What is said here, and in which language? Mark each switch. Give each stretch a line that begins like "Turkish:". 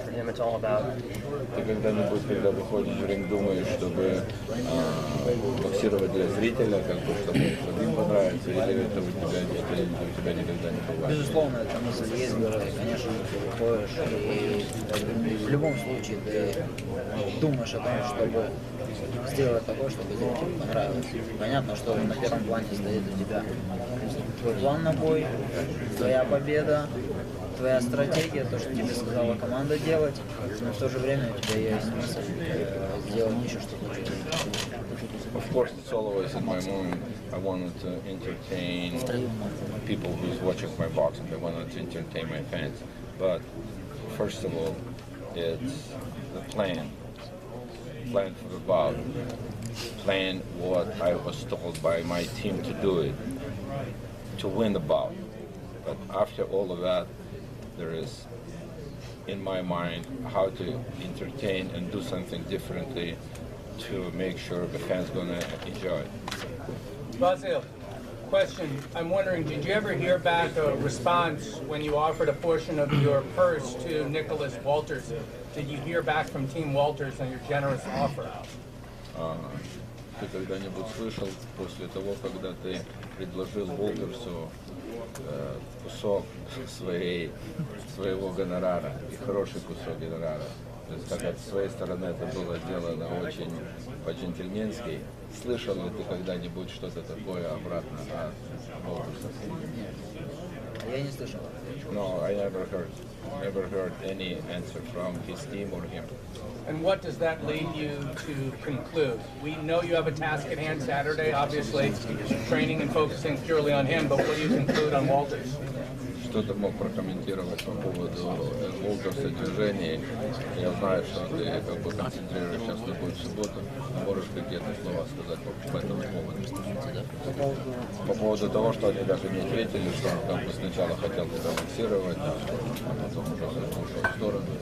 English: For him, it's all about.
Russian: Ты когда-нибудь, когда выходишь в ринг, думаешь, чтобы боксировать для зрителя, как бы, чтобы им понравится, или это у тебя никогда не бывает? Безусловно, это мысль есть, конечно, ты выходишь, и в любом случае ты думаешь о том, чтобы сделать такое, чтобы зрителю понравилось. Понятно, что на первом плане стоит у тебя твой план на бой, твоя победа, твоя стратегия, то, что тебе сказала команда делать, но в то же время у тебя есть мысль сделать еще что-то.
English: Of course, it's always in my mind. I wanted to entertain people who's watching my boxing. I wanted to entertain my fans. But first of all, it's the plan for the bout, plan what I was told by my team to do it, to win the bout. But after all of that, there is, in my mind, how to entertain and do something differently to make sure the fans gonna enjoy it. Vasyl, question. I'm wondering, did you ever hear back a response when you offered a portion of your purse to Nicholas Walters? Did you hear back from Team Walters on your generous offer?
Russian: Ты когда-нибудь слышал после того, когда ты предложил Волтерсу кусок своего гонорара, и хороший кусок гонорара? То есть, как с своей стороны это было сделано очень по-джентльменски. Слышал ли ты когда-нибудь что-то такое обратно от Волтерса? Я не слышал.
English: No, I never heard any answer from his team or him. And what does that lead you to conclude? We know you have a task at hand Saturday, obviously, training and focusing purely on him, but what do you conclude on Walters?
Russian: Что ты мог прокомментировать по поводу Волтерса движений? Я знаю, что ты как бы концентрируешь сейчас на бой в субботу. Можешь какие-то слова сказать по этому поводу? По поводу того, что они даже не ответили, что он как бы сначала хотел тебя боксировать, а потом уже ушел в сторону.